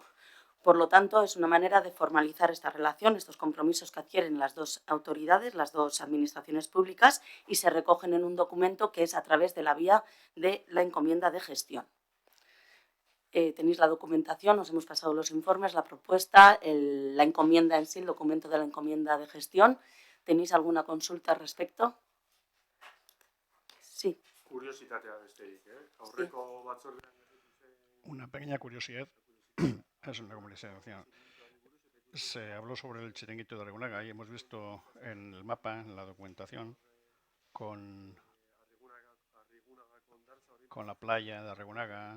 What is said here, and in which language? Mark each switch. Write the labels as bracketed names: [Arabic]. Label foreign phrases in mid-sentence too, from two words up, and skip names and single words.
[Spanish] Por lo tanto, es una manera de formalizar esta relación, estos compromisos que adquieren las dos autoridades, las dos administraciones públicas, y se recogen en un documento que es a través de la vía de la encomienda de gestión. Tenéis la documentación, os hemos pasado los informes, la propuesta, la encomienda en sí, el documento de la encomienda de gestión. ¿Tenéis alguna consulta al respecto? Sí. [Basque] Kuriositatea besterik, Aurreko batzordean. [Spanish] Una pequeña curiosidad. Es una conversación. Se habló sobre el chiringuito de Arrigunaga y hemos visto en el mapa, en la documentación, con la playa de Arrigunaga.